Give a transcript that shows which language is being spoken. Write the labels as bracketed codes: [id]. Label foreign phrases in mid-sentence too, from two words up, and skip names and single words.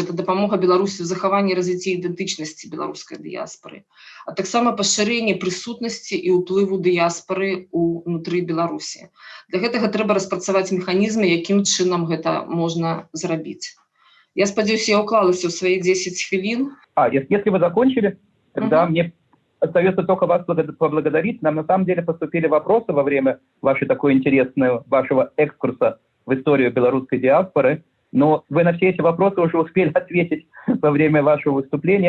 [be] Гэта дапамога Беларусі ў захаванні і развіцці ідэнтычнасці беларускай дыяспоры. А таксама пашырэнне прысутнасці і ўплыву дыяспоры ўнутры Беларусі. Для гэтага трэба распрацаваць механізмы, якім чынам гэта можна зрабіць. Я спадзяюся, я уклалася ў свае 10 хвілін. [ru] Если вы закончили, тогда мне остается только вас поблагодарить. Нам на самом деле поступили вопросы во время вашего экскурса в историю белорусской диаспоры, но вы на все эти вопросы уже успели ответить во время вашего выступления.